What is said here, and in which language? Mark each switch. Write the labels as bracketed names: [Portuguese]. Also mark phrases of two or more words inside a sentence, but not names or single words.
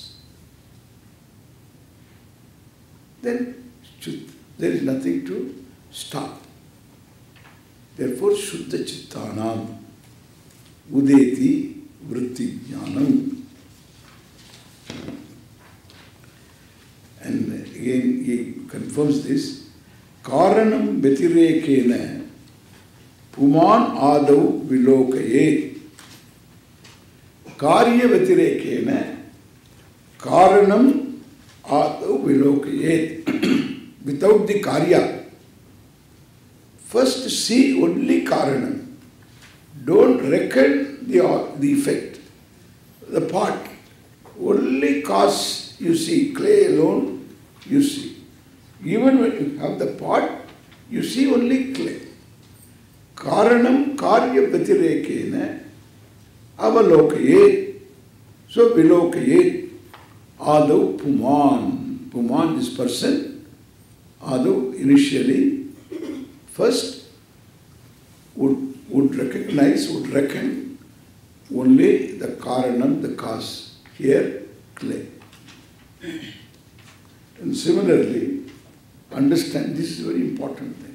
[English] Then there is nothing to stop. Therefore, [Sanskrit] शुद्ध चित्तानाम्, उदेति वृत्ति ज्ञानम्. [English] And again he confirms this. [Sanskrit] कारणं व्यतिरेकेण पुमान् आदौ विलोकयेत्. कार्य व्यतिरेकेण कारणं आदौ विलोकयेत्. [English] Without the karya. First see only kāraṇaṃ. Don't reckon the effect. The part. Only cause you see. Clay alone you see. Even when you have the pot, you see only clay. [Sanskrit] कारणं कार्य व्यतिरेकेण अवलोकयेत्. So विलोकयेत्। आदौ पुमान्. Puman, [English] this person. Ādau, initially, first would recognize, would reckon only the kāraṇaṃ, the cause. Here, clay. And similarly, understand, this is a very important thing.